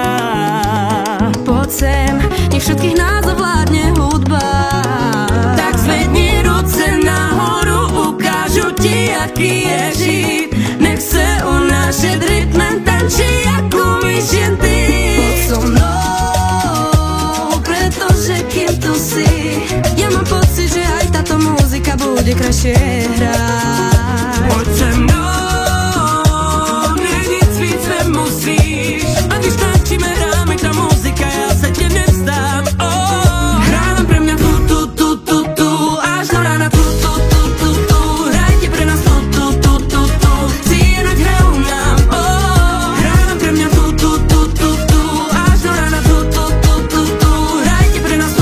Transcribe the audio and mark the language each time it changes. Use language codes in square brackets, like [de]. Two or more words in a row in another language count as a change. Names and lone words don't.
[sk] Poď sem, nech všetkých nás ovládne hudba. [cs] Tak zvedni ruce nahoru, ukážu ti, jaký je žít. Nech se unášet rytmem, tančí, jak umíš jen ty. [sk] Poď so mnou, pretože kým tu si, ja mám pocit, že aj táto muzika bude krajšie hrať. [cs] Pojď se mnou, nic víc nemusíš. A když tančíme, hráme ta muzika, já se tě nevzdám. [sk] Hrám pre mňa tu, až do rána tu. Hrajte pre nás tu. Cíle nahrajú nám, hrám pre mňa tu, až do rána tu. Hrajte pre nás tu.